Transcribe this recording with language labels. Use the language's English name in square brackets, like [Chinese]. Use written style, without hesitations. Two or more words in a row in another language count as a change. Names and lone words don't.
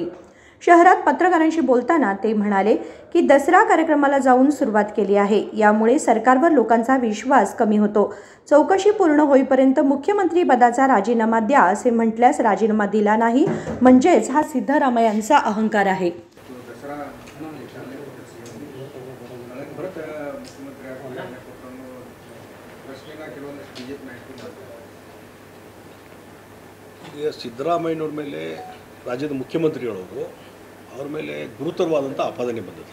[Marathi] शहरात पत्रकारांशी बोलताना ते म्हणाले की दसरा कार्यक्रमाला जाऊन सुरुवात केली आहे, यामुळे सरकारवर लोकांचा विश्वास कमी होतो. चौकशी पूर्ण होईपर्यंत मुख्यमंत्री पदाचा राजीनामा द्या असे म्हटल्यास राजीनामा दिला नाही म्हणजेच हा सिद्धरामय्यांचा अहंकार आहे. [Kannada] ಈಗ ಸಿದ್ದರಾಮಯ್ಯನವ್ರ ಮೇಲೆ ರಾಜ್ಯದ ಮುಖ್ಯಮಂತ್ರಿಗಳವರು ಅವ್ರ ಮೇಲೆ ಗುರುತರವಾದಂಥ ಆಪಾದನೆ ಬಂದಿದೆ.